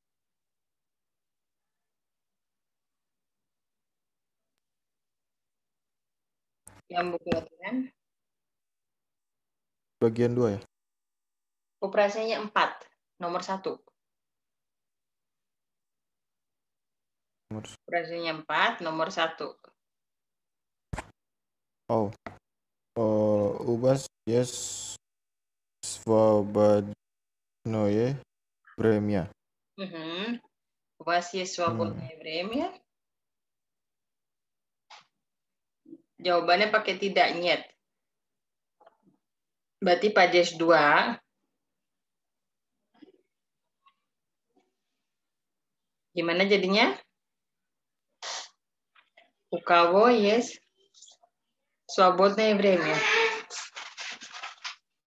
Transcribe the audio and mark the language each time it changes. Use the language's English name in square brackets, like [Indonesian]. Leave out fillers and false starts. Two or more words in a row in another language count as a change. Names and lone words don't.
[Indonesian] Yang buku latihan. Bagian 2 ya? Operasinya 4, nomor 1. Operasinya 4, nomor 1. [Russian] У вас есть свободное время? У вас есть свободное время? [Indonesian] Jawabannya pakai tidak niet. Berarti pajes 2. Gimana jadinya? [Russian] У кого есть свободное время?